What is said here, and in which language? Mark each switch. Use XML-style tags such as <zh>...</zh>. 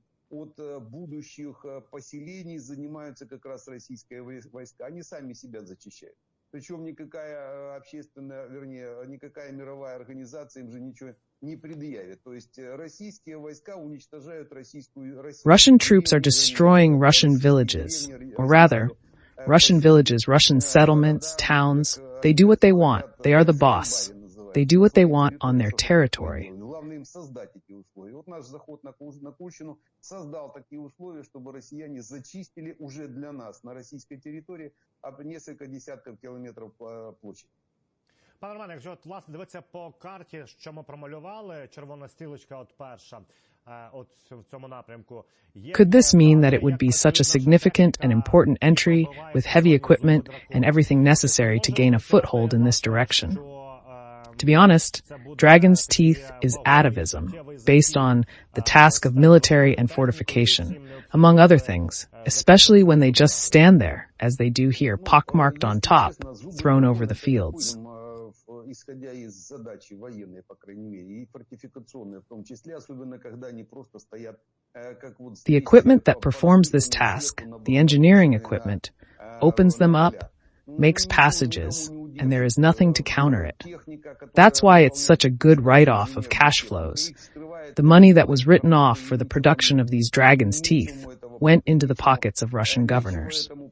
<ru>От будущих поселений занимаются как раз российские войска. Они сами себя зачищают. Причем никакая общественная, вернее, никакая мировая организация им же ничего не предъявит. То есть российские войска уничтожают российскую...</ru> <en>Russian troops are destroying Russian villages, or rather, Russian villages, Russian settlements, towns. They do what they want. They are the boss. They do what they want on their territory.</en> <ru>Создать эти условия. Вот наш заход на Курщину создал такие условия, чтобы россияне зачистили уже для нас на российской территории несколько</ru> <uk>десятків кілометрів площі. Пане Романе, якщо от, власне, дивитися по карті, що ми промалювали, червона стрілочка от перша, от в цьому напрямку.</uk> <en>Could this mean that it would be such a significant and important entry with heavy equipment and everything necessary to gain a foothold in this direction? To be honest, Dragon's Teeth is atavism, based on the task of military and fortification, among other things, especially when they just stand there, as they do here, pockmarked on top, thrown over the fields.</en> <ru>Исходя из задачи военной, по крайней мере, и фортификационной в том числе, особенно когда они просто стоят, как вот...</ru> <en>The equipment that performs this task, the engineering equipment, opens them up, makes passages, and there is nothing to counter it. That's why it's such a good write-off of cash flows. The money that was written off for the production of these dragon's teeth went into the pockets of Russian governors.</en>